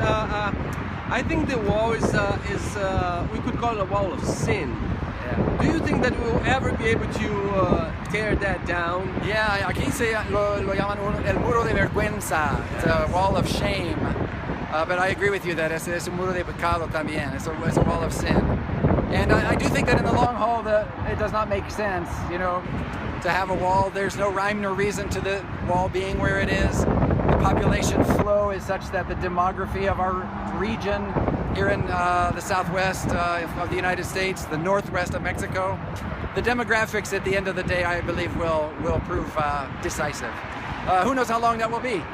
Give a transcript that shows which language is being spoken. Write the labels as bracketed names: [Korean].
[English] I think the wall is we could call it a wall of sin. Yeah. Do you think that we will ever be able to tear that down? [Spanish] Yeah, aquí lo llaman el muro de vergüenza. [English] It's a wall of shame. But I agree with you that [Spanish] es un muro de pecado también. [English] It's a wall of sin. And I do think that in the long haul that it does not make sense, to have a wall. There's no rhyme nor reason to the wall being where it is. The population flow is such that the demography of our region here in the southwest of the United States, the northwest of Mexico, the demographics at the end of the day, I believe, will prove decisive. Who knows how long that will be?